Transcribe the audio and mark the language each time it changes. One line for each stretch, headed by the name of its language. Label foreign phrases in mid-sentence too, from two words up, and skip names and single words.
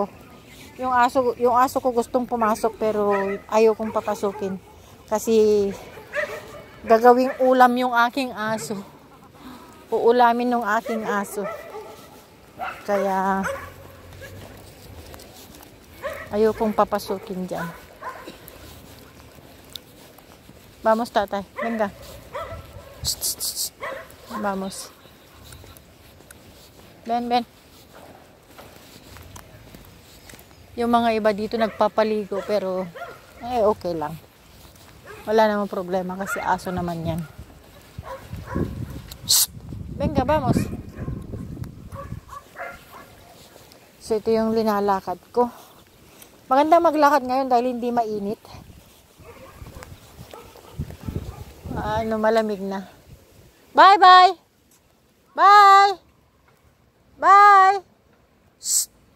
Filipino: Yung aso ko gustong pumasok pero ayaw kong papasukin. Kasi gagawing ulam yung aking aso. Uulamin ng aking aso. Kaya ayaw kong papasukin dyan.
Spanish: Vamos, tatay. Venga. Vamos. Ben.
Filipino: Yung mga iba dito nagpapaligo pero okay lang. Wala namang problema kasi aso naman yan.
Spanish: Venga, vamos.
Filipino: So, ito yung linalakad ko. Maganda maglakad ngayon dahil hindi mainit. Malamig na. Bye. Shh.